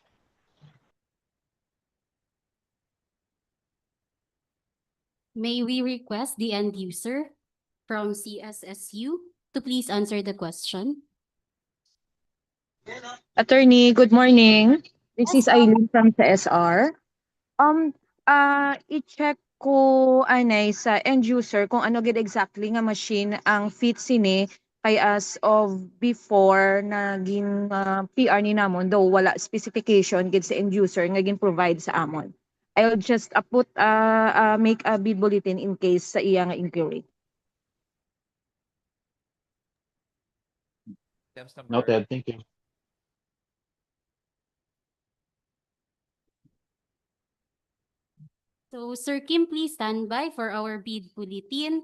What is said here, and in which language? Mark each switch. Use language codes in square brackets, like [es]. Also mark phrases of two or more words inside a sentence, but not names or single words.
[en] May we request the end user from CSSU to please answer the question? Attorney, good morning. This is Eileen from CSR. [hil] I-check ko anay sa [en] end user [hil] kung ano gid exactly nga machine ang fit sini kay [en] as of before [hil] naging PR ni namon, though wala specification gid sa [en] end user [hil] nga gin provide sa amon. [en] I'll just make a bid bulletin in case [hil] sa iya nga [en] inquiry. Items number Noted. Thank you. So, Sir Kim, please stand by for our bid bulletin.